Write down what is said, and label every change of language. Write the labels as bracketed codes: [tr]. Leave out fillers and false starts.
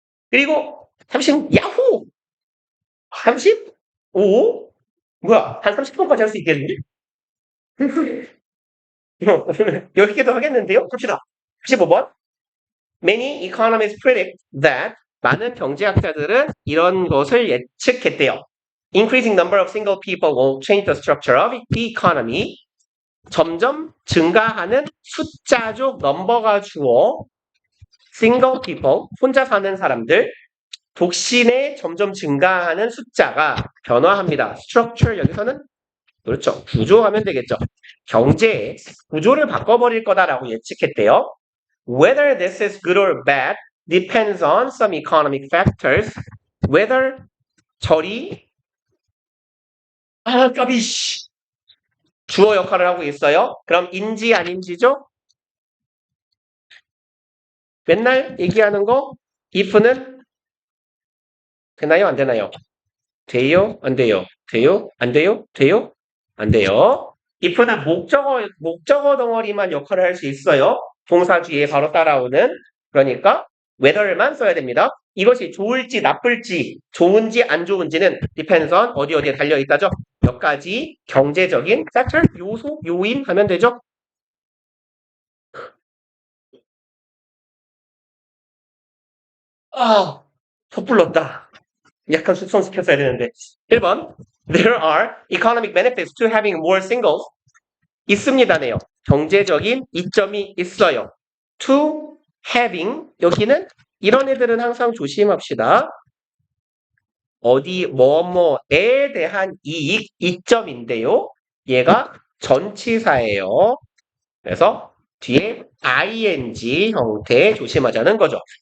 [ko] 그리고 야호! 35? 뭐야, 한 30분까지 할 수 있겠는데? 여기도 하겠는데요? 갑시다. 15번. [en] Many economists predict that [ko] 많은 경제학자들은 이런 것을 예측했대요. [en] Increasing number of single people will change the structure of the economy. [ko] 점점 증가하는 숫자죠. 넘버가 주어. single people, 혼자 사는 사람들. 독신의 점점 증가하는 숫자가 변화합니다. structure 여기서는 그렇죠. 구조하면 되겠죠. 경제의 구조를 바꿔버릴 거다라고 예측했대요. [en] Whether this is good or bad depends on some economic factors. [ko] Whether 절이 까비씨 주어 역할을 하고 있어요. 그럼 인지 아닌지죠? 맨날 얘기하는 거 if는 되나요? 안 되나요? 돼요? 안 돼요? 돼요? 안 돼요? 돼요? 안 돼요? if는 목적어 덩어리만 역할을 할 수 있어요. 동사 뒤에 바로 따라오는. 그러니까 whether만 써야 됩니다. 이것이 좋을지 나쁠지 좋은지 안 좋은지는 [en] depends on [ko] 어디에 달려있다죠. 몇 가지 경제적인 factor 요소 요인 하면 되죠. 섣불렀다. 약간 숙성시켰어야 되는데. [en] 1번 There are economic benefits to having more singles. [ko] 있습니다네요. 경제적인 이점이 있어요. To having 여기는 이런 애들은 항상 조심합시다. 어디 뭐뭐에 대한 이익 이점인데요. 얘가 전치사예요. 그래서 뒤에 ing 형태 조심하자는 거죠.